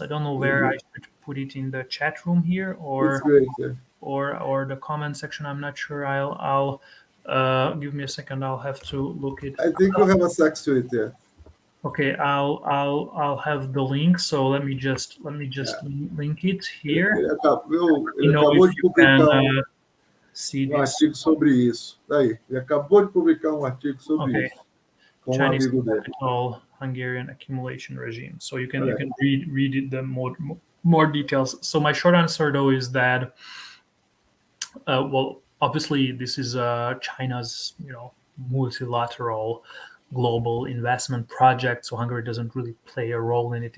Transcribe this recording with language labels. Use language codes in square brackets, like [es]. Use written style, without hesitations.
[en] I don't know where I should put it in the chat room here or the comment section. I'm not sure. I'll give me a second. I'll have to look it. I think we have a text to it there. Okay, I'll have the link. So let me just link it here. [pt] Ele acabou de publicar artigo sobre isso. Daí, ele acabou de publicar artigo sobre isso com [en] Chinese [pt] amigo dele. [en] Hungarian accumulation regime. So you can read it, the more details. So my short answer though is that well, obviously this is China's multilateral global investment project, so Hungary doesn't really play a role in it.